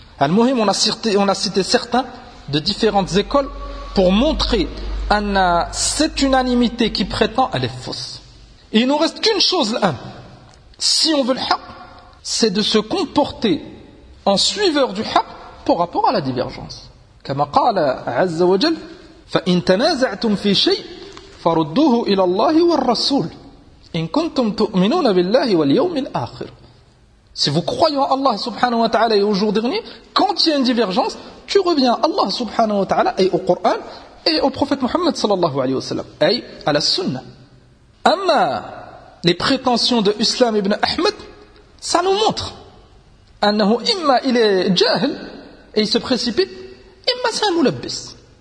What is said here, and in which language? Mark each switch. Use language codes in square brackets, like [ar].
[fr] Al-Muhim, on a cité certains de différentes écoles pour montrer cette unanimité qui prétend, elle est fausse. Et il ne nous reste qu'une chose, l'un. Si on veut le haq, c'est de se comporter en suiveur du haq par rapport à la divergence. [ar] Comme a qala Azza wa Jal, فَإِن تَنَازَعْتُمْ فِي شَيْءٍ فَرُدُّوهُ إِلَى اللَّهِ وَالرَّسُولِ إِن كُنْتُمْ تُؤْمِنُونَ بِاللَّهِ وَالْيَوْمِ الْآخِرِ. [fr] Si vous croyez en Allah subhanahu wa ta'ala et au jour dernier, quand il y a une divergence, tu reviens à Allah subhanahu wa ta'ala et au Coran et au prophète Muhammad sallallahu alayhi wa sallam, et à la sunnah. Amma, les prétentions de Islam ibn Ahmed, ça nous montre annahu imma il est jahil et il se précipite, imma c'est un moulabbis.